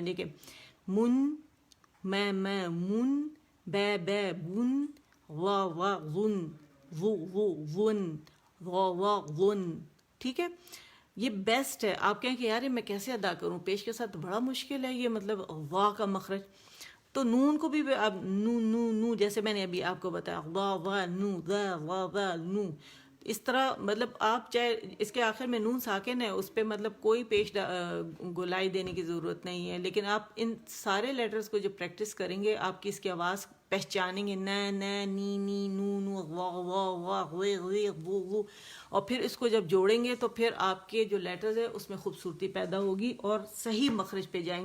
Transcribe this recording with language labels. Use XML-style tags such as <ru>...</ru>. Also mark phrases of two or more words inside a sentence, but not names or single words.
<ur>دیکھیں من میں من, بے بن, وا غن وہ ون, وا غن, ٹھیک ہے. یہ بیسٹ ہے. آپ کہیں کہ یار میں کیسے ادا کروں, پیش کے ساتھ بڑا مشکل ہے یہ, مطلب وا کا مخرج. تو نون کو بھی اب نو جیسے میں نے ابھی آپ کو بتایا, وا نو وا نو, اس طرح مطلب آپ چاہے اس کے آخر میں نون ساکن ہے, اس پہ مطلب کوئی پیش گولائی دینے کی ضرورت نہیں ہے. لیکن آپ ان سارے لیٹرز کو جب پریکٹس کریں گے, آپ کی اس کی آواز پہچانیں گے, نی نو وا وہ, اور پھر اس کو جب جوڑیں گے تو پھر آپ کے جو لیٹرز ہیں اس میں خوبصورتی پیدا ہوگی اور صحیح مخرج پہ جائیں گے.</ur>